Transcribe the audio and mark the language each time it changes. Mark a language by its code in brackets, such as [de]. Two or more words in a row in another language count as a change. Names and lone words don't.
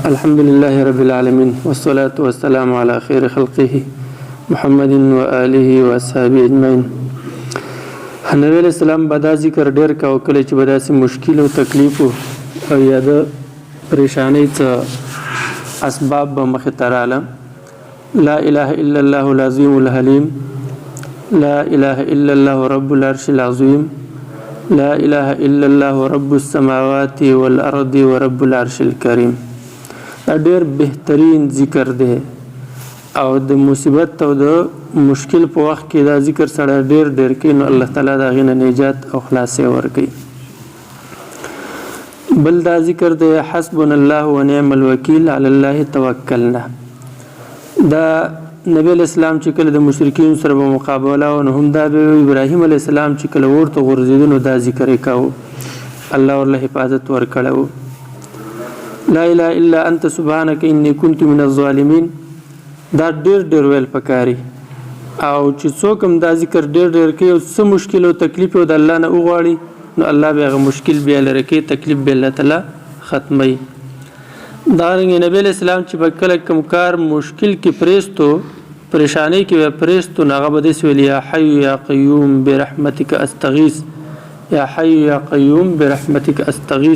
[ar] الحمد لله رب العالمين والصلاة والسلام على خير خلقه محمد وآله وأصحابه أجمعين. [ps] نبی [ar] علیہ السلام [ps] به دا ذکر ډېر کاوه کله چې به داسې مشکل او تکلیف او یا د پریشانۍ څه اسباب به مخې ته راله. [ar] لا اله الا الله العظیم الحلیم، لا اله الا الله رب العرش العظیم، لا اله الا الله رب السماوات والارض ورب العرش الكریم. [ps] دا ډېر بهترین ذکر دی او د مصیبت او د مشکل په وخت کې دا ذکر سره ډېر کوي نو الله تعالی دا غینه نجات او خلاصې ورکوي. بل دا ذکر دی [ar] حسبنا الله ونعم الوکیل علی الله توکلنا. [ps] دا نبی [ar] علیہ السلام [ps] چې کله د مشرکین سره په مقابله و نو هم دا ابراهیم [ar] علیہ السلام [ps] چې کله ورته غورځېده نو دا ذکر یې کاوه، الله ورله حفاظت ورکړی و. [ar] لا اله الا انت سبحانك اني كنت من الظالمين [ps] دا ډېر ویل پکاري او چې څوک هم دا ذکر ډېر کوي او څه مشکل او تکلیف او د الله نه وغواړي نو الله به هغه مشکل بیا لرې کوي، تکلیف به الله تعالی ختموي. دارنګه نبی [ar] علیہ السلام [ps] چې به کله کوم کار مشکل کې پریستو پریشانی کې به پریستو هغه به داسې ویل [ar] یا حی یا قیوم برحمتک استغیث، یا حی یا قیوم برحمتک استغیث.